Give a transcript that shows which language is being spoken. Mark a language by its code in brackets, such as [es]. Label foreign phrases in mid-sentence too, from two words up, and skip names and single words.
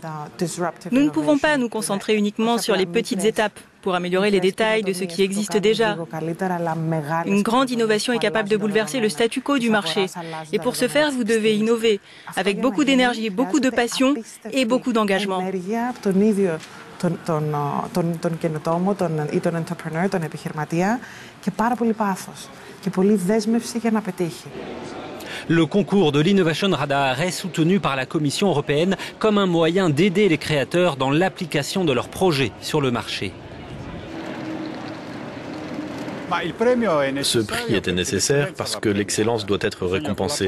[fr] Nous ne pouvons pas nous concentrer uniquement sur les petites étapes pour améliorer les détails de ce qui existe déjà. Une grande innovation est capable de bouleverser le statu quo du marché. Et pour ce faire, vous devez innover avec beaucoup d'énergie, beaucoup de passion et beaucoup d'engagement. [el] τον καινοτόμο ή τον entrepreneur, τον επιχειρηματία και πάρα πολύ πάθος και πολύ δέσμευση για να πετύχει. Le concours de l'Innovation Radar est soutenu par la Commission européenne comme un moyen d'aider les créateurs dans l'application de leurs projets sur le marché. Ce prix était nécessaire parce que l'excellence doit être récompensée.